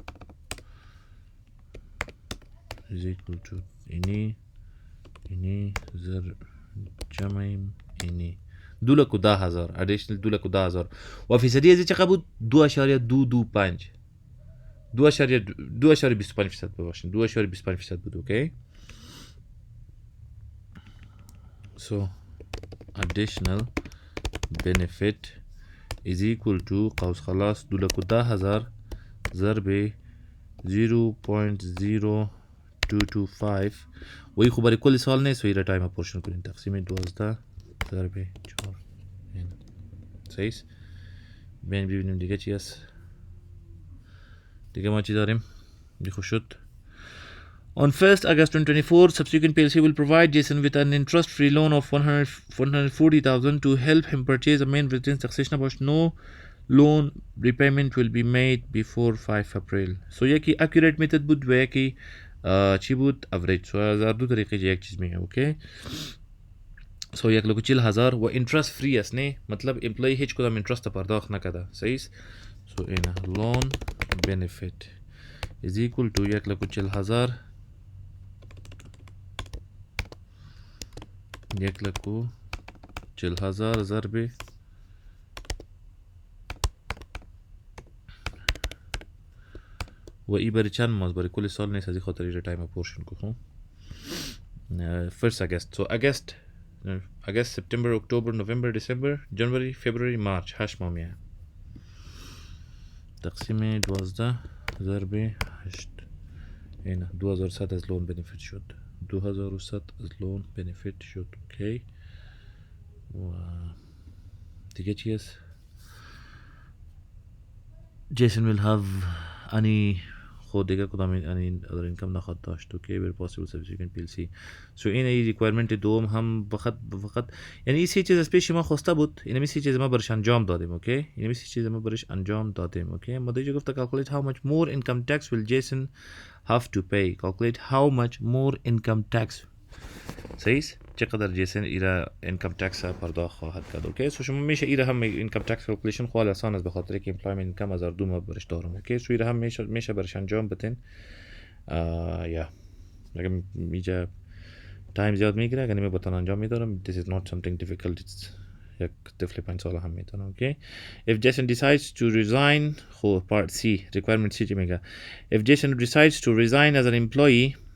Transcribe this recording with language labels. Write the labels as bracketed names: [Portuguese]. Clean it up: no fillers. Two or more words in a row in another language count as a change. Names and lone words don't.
[English] is equal to [Persian] اینی زر جمعیم اینی 2,10,000 ادیشنال 2,10,000 و فیصدی از چقدر بود 2.225 2.25% ببخشید 2.25% بود. اوکی [English] so additional benefit is equal to [Persian] قوس خلاص 2,10,000 ضرب 0.0225 وی خو برای کل سال نیست و ایره [English] time apportion [Persian] کنین تقسیم 12 ضرب 4 صحیح. بین ببینیم دیگه چی است دیگه ما چی داریم دیگه شد. [English] On 1st August 2024, subsequent PLC will provide Jason with an interest-free loan of 140,000 to help him purchase a main residence taxation about no loan repayment will be made before 5 April. [Persian] So یکی [English] accurate method [Persian] بود و یکی چی بود average. So هزار دو طریقه یک چیز میگه اوکی. سو یک لکو 40,000 و [English] interest free [Persian] است نه مطلب employee هیچ کدام interest پرداخت نکرده صحیح است. So اینا [English] loan benefit is equal to [Persian] یک لکو 40,000 یک لکو 40,000 ضرب و ای برای چند ماه برای کل سال نیست از این خاطر [English] time apportion [Persian] کو [English] first August. [Persian] So [English] August September October November December January February March [Persian] 8 ماه میه تقسیم 12 ضرب 8 اینا 2100 از [English] loan benefit [Persian] شد 2100 از [English] loan benefit [Persian] شد اوکی و دیگه چی است [English] Jason will have any [Persian] خود دیگه کدام [English] any other income [Persian] نخواهد داشت اوکی [English] where possible subsequent PLC. [Persian] So این ای ریکوایرمنت دوم هم فقط یعنی این سی چیز از پیش ما خواسته بود این می سی چیز ما برش انجام دادیم اوکی این می سی چیز ما برش انجام دادیم اوکی ما دیگه گفته calculate [English] how much more income tax will Jason have to pay calculate how much more income tax [Persian] صحیح چقدر جیسن ایرا [English] income tax [Persian] پرداخت خواهد کرد [English] okay so [Persian] شما میشه ایرا هم [English] income tax calculation [Persian] خیلی آسان است به خاطر که [English] employment income [Persian] 1002 ما برش دارم [English] okay so [Persian] ایرا هم میشه برش انجام بدین یا اگه میجا تایم زیاد میگیره اگه نمیتونم انجام میدارم this is not something difficult it's یک طفل 5 ساله هم میتونم [English] اوکی if Jason decides to resign [Persian] خب [English] part C requirement C [Persian] چی میگه [English] if Jason decides to resign as an employee